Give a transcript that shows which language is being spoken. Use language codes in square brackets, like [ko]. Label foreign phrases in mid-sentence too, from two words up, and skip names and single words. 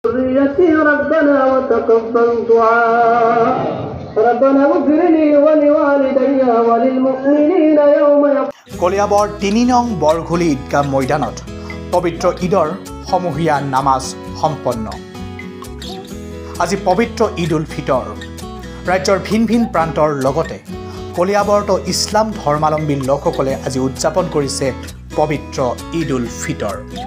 [ar] ذريتي ربنا وتقبل دعاء ربنا اغفر لي ولوالدي وللمؤمنين يوم يقوم [as] কলিয়াবৰ ৩ নং বৰঘুলি ঈদগাহ ময়দানত পবিত্ৰ ঈদৰ সমূহীয়া নামাজ সম্পন্ন। আজি পবিত্ৰ ঈদ উল ফিতৰ ৰাজ্যৰ ভিন ভিন প্ৰান্তৰ লগতে কলিয়াবৰতো ইছলাম ধৰ্মাৱলম্বী লোকসকলে আজি উদযাপন কৰিছে পবিত্ৰ ঈদ উল ফিতৰ।